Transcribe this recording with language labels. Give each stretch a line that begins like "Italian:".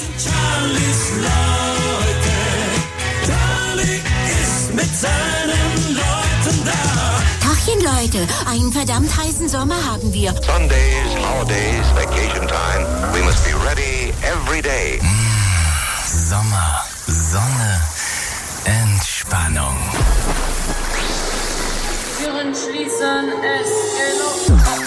German: Charlies Leute. Charlie ist mit seinem Leute, einen verdammt heißen Sommer haben wir.
English: Sundays, holidays, vacation time. We must be ready every day.
German: Sommer, Sonne, Entspannung. Türen schließen, es geht los.